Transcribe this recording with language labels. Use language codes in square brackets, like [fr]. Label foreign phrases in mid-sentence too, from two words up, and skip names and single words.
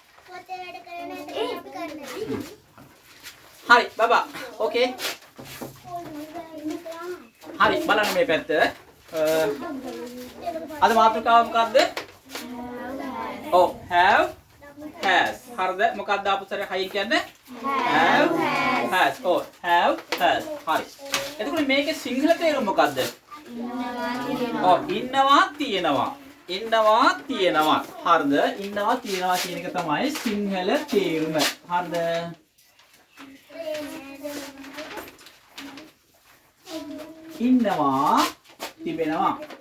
[si] හරි බබා ඕකේ හරි බලන්න මේ පැත්ත අද මාතෘකාව මොකද්ද ඔව් [en] have has [si] හරිද මොකක්ද ආපු සැරේ හයින් කියන්නේ [en] have has [si] ඔව් [en] have has [si] හරි එතකොට මේකේ සිංහල තේරුම මොකද්ද ඔව් ඉන්නවා තියෙනවා හරිද ඉන්නවා තියෙනවා කියන එක තමයි සිංහල තේරුම හරිද ඉන්නවා තිබෙනවා